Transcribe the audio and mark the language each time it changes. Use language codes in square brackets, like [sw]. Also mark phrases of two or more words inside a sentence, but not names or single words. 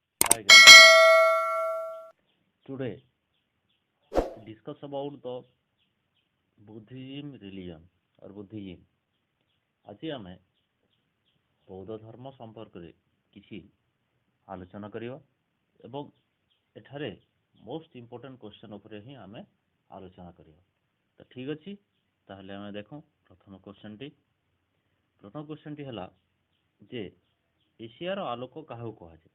[en] Hi guys, today we discuss about the Buddhism religion or Buddhism. [or] ଆଜି ଆମେ ବୌଦ୍ଧ ଧର୍ମ ସମ୍ପର୍କରେ କିଛି ଆଲୋଚନା କରିବା ଏବଂ ଏଠାରେ [en] most important question [or] ଉପରେ ହିଁ ଆମେ ଆଲୋଚନା କରିବା। ତ ଠିକ୍ ଅଛି, ତାହେଲେ ଆମେ ଦେଖୁ ପ୍ରଥମ କ୍ୱେଶ୍ଚନଟି ହେଲା ଯେ ଏସିଆର ଆଲୋକ କାହାକୁ କୁହାଯାଏ?